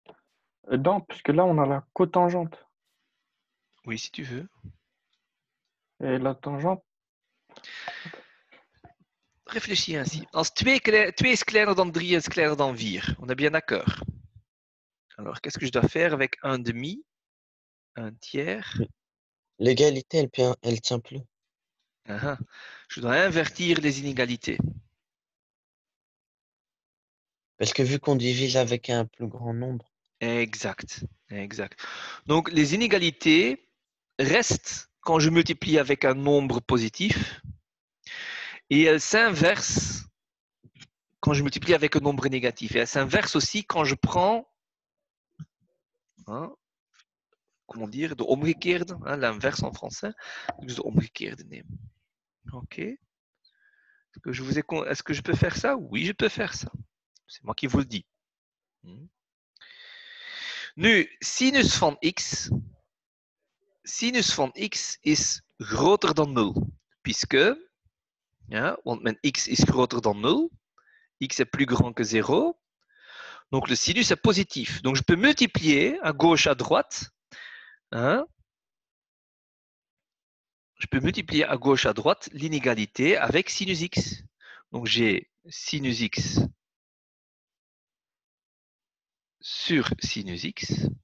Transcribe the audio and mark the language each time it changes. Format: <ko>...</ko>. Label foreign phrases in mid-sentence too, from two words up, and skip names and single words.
<fr>Non, puisque là, on a la cotangente. Oui, si tu veux. Et la tangente? Réfléchis ainsi.</fr> <nl>Als 2 is kleiner dan 3 is kleiner dan 4.</nl> <fr>On est bien d'accord. Alors, qu'est-ce que je dois faire avec un demi, un tiers? L'égalité, elle tient plus. Je dois invertir les inégalités. Parce que vu qu'on divise avec un plus grand nombre, Exact, exact. Donc, les inégalités restent quand je multiplie avec un nombre positif et elles s'inversent quand je multiplie avec un nombre négatif. Et elles s'inversent aussi quand je prends, comment dire,</fr> <nl>de omgekeerde,</nl> <fr>l'inverse en français,</fr> <nl>dus de omgekeerde nemen.</nl> <fr>Ok. Est-ce que je peux faire ça? Oui, je peux faire ça. C'est moi qui vous le dis.</fr> <nl>Nu, sinus van x is groter dan 0. Puisque, ja, want mijn x is groter dan 0.</nl> <fr>X est plus grand que 0. Donc le sinus est positif. Donc je peux multiplier à gauche, à droite. Hein, je peux multiplier à gauche, à droite l'inégalité avec sinus x. Donc j'ai sinus x sur sinus x.</fr>